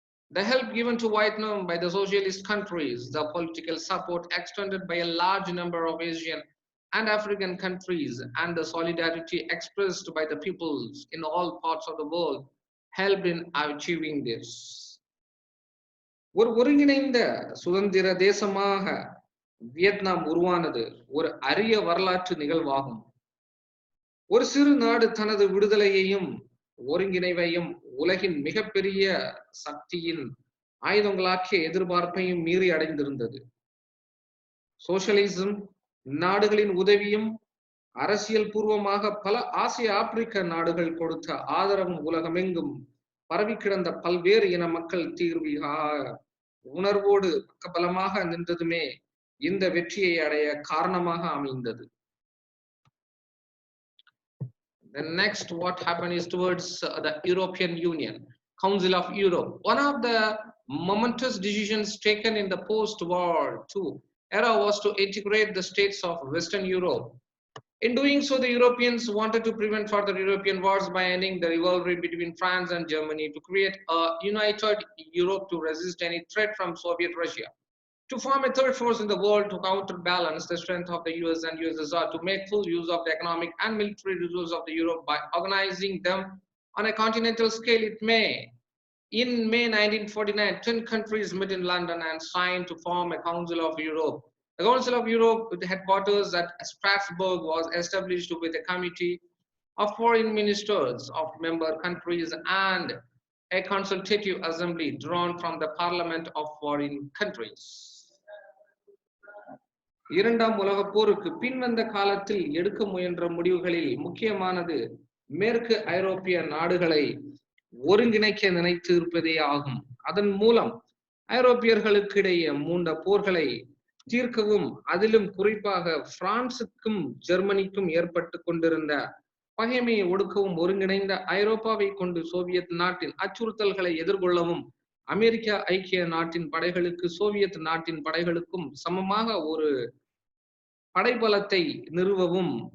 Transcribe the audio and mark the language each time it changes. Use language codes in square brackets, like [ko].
[en] The help given to Vietnam by the socialist countries, the political support extended by a large number of Asian and African countries, and the solidarity expressed by the peoples in all parts of the world helped in achieving this. [ta] ஒரு ஒருங்கிணைந்த சுதந்திர தேசமாக Vietnam உருவானது ஒரு அரிய வரலாற்று நிகழ்வாகும். ஒரு சிறு நாடு தனது விடுதலையையும் ஒருங்கிணைவையும் உலகின் மிகப்பெரிய சக்தியின் ஆயுதங்களாக்கிய எதிர்பார்ப்பையும் மீறி அடைந்திருந்தது. சோசியலிசம் நாடுகளின் உதவியும் அரசியல் பூர்வமாக பல ஆசிய ஆப்பிரிக்க நாடுகள் கொடுத்த ஆதரவும் உலகமெங்கும் பரவி கிடந்த பல்வேறு இன மக்கள் தீர்வாக உணர்வோடு பக்கபலமாக நின்றதுமே இந்த வெற்றியை அடைய காரணமாக அமைந்தது. [en] Then next, what happened is towards the European Union, Council of Europe. One of the momentous decisions taken in the post-War II era was to integrate the states of Western Europe. In doing so, the Europeans wanted to prevent further European wars by ending the rivalry between France and Germany, to create a united Europe to resist any threat from Soviet Russia, to form a third force in the world to counterbalance the strength of the US and USSR, to make full use of the economic and military resources of the Europe by organizing them on a continental scale. In May 1949, 10 countries met in London and signed to form a Council of Europe. The Council of Europe, with the headquarters at Strasbourg, was established with a committee of foreign ministers of member countries and a consultative assembly drawn from the parliament of foreign countries. [ta] இரண்டாம் உலகப் போருக்கு பின்வந்த காலத்தில் எடுக்க முயன்ற முடிவுகளில் முக்கியமானது மேற்கு ஐரோப்பிய நாடுகளை ஒருங்கிணைக்க நினைத்து இருப்பதே ஆகும். அதன் மூலம் ஐரோப்பியர்களுக்கு இடையே மூண்ட போர்களை தீர்க்கவும், அதிலும் குறிப்பாக பிரான்சுக்கும் ஜெர்மனிக்கும் ஏற்பட்டு கொண்டிருந்த பகைமையை ஒடுக்கவும், ஒருங்கிணைந்த ஐரோப்பாவை கொண்டு சோவியத் நாட்டின் அச்சுறுத்தல்களை எதிர்கொள்ளவும், அமெரிக்க ஐக்கிய நாட்டின் படைகளுக்கு சோவியத் நாட்டின் படைகளுக்கும் சமமாக ஒரு படைபலத்தை நிறுவவும்,